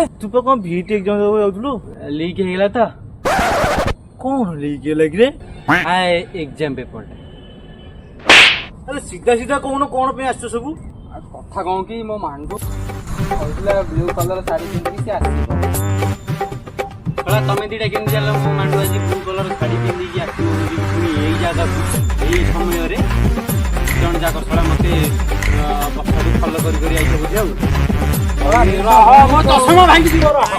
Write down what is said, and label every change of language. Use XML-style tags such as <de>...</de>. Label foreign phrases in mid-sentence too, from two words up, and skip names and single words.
<or>ତୁ ପା କ'ଣ ଭିଟ୍ ଏକ୍ଜାମ ଦେବାକୁ ଯାଉଥିଲୁ? ଲିକ୍ ହେଲା ତ କ'ଣ ଲିକ୍ ହେଲା କି ରେ?</or> <en>आए exam paper</en> <or>ଆରେ ସିଧା ସିଧା କହୁନ କ'ଣ ପାଇଁ ଆସିଛ ସବୁ? କଥା କଣ କି ମୋ ମାଣ୍ଡୁ କହିଥିଲା</or> <en>blue colour</en> <or>ଶାଢ଼ୀ ପିନ୍ଧିକି ସେ ଆସିବ ତମେ ଦିଟା କେମିତି ଜାଣିଲ ମୋ ମାଣ୍ଡୁ ଆଜି</or> <en>blue colour</en> <or>ଶାଢ଼ୀ ପିନ୍ଧିକି ଆସିବ ବୋଲି ପୁଣି ଏଇ ଜାଗାକୁ ଏଇ ସମୟରେ ଜଣ ଯାକ ଶଳା ମତେ ପଛରୁ ଫଲୋ କରି କରି ଆଇଛ ବୋଧେ ଆଉ ମୋ ଚଷମା ଭାଙ୍ଗି ଯିବ</or>